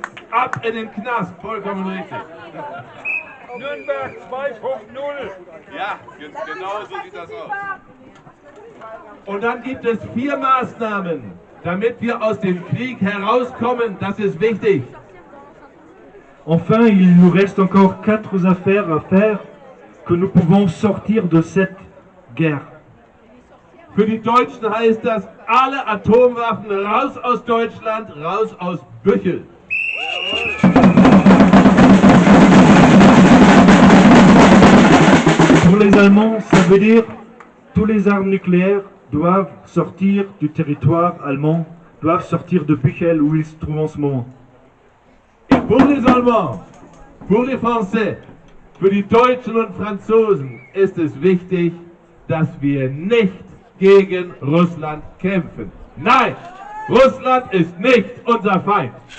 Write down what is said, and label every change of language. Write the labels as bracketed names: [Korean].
[German] Ab in den Knast, vollkommen richtig. Nürnberg 2.0! Ja, genau so sieht das aus. Und dann gibt es 4 Maßnahmen, damit wir aus dem Krieg herauskommen. Das ist wichtig. [French] Enfin, il nous reste encore 4 affaires à faire que nous pouvons sortir de cette guerre. [German] Für die Deutschen heißt das, alle Atomwaffen raus aus Deutschland, raus aus Büchel. [French] Pour les Allemands, ça veut dire tous les armes nucléaires doivent sortir du territoire allemand, doivent sortir de Büchel où ils se trouvent en ce moment. Et pour les Allemands, pour les Français, [German] für die Deutschen und Franzosen ist es wichtig, dass wir nicht gegen Russland kämpfen. Nein, Russland ist nicht unser Feind.